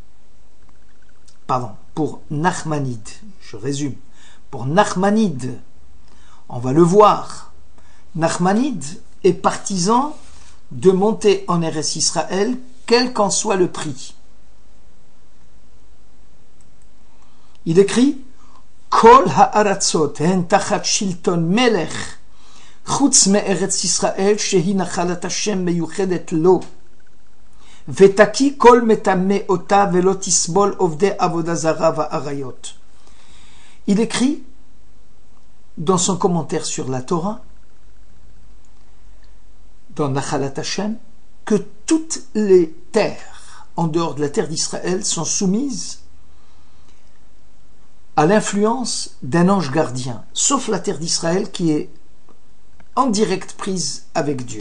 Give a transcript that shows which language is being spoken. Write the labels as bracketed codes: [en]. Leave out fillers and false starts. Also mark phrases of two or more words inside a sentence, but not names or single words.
[fr] Pour Nachmanide, je résume. Pour Nachmanide, on va le voir, Nachmanide est partisan de monter en Eretz Israël, quel qu'en soit le prix. Il écrit: [he] כל הארצות הן תחת שלטון מלך חוץ מארץ ישראל שהיא נחלת השם מיוחדת לו ותקיא כל מטמא אותה ולא תסבול עובדי עבודה זרה ועריות. [fr] Il écrit dans son commentaire sur la Torah, dans Nachalat Hashem, que toutes les terres en dehors de la terre d'Israël sont soumises à l'influence d'un ange gardien, sauf la terre d'Israël qui est en directe prise avec Dieu.